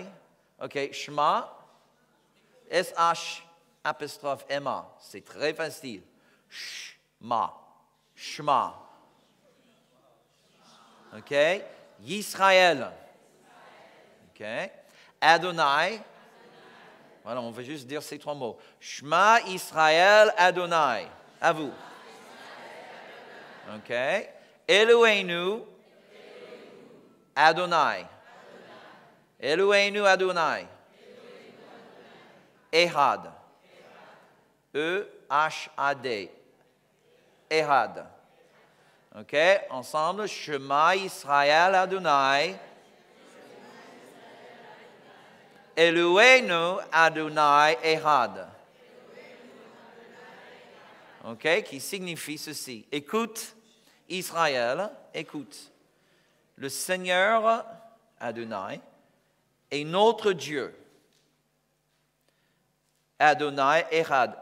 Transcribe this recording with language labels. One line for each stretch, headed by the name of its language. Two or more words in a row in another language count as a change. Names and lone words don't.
French: OK, Shema, S-H apostrophe M-A. C'est très facile.
Hebrew: שמע. שמע.
French: OK, Israël. OK, Adonai. Voilà, on va juste dire ces trois mots.
Hebrew: שמע ישראל אדוני.
French: À vous.
Hebrew: OK. אלוהינו אדוני. אלוהינו אדוני. אחד.
French: E-H-A-D. Ehad.
Hebrew: OK. Ensemble. שמע ישראל אדוני. אלוהינו אדוני אחד.
French: OK, qui signifie ceci. Écoute, Israël, écoute. Le Seigneur Adonai est notre Dieu.
Hebrew: אדוני אחד.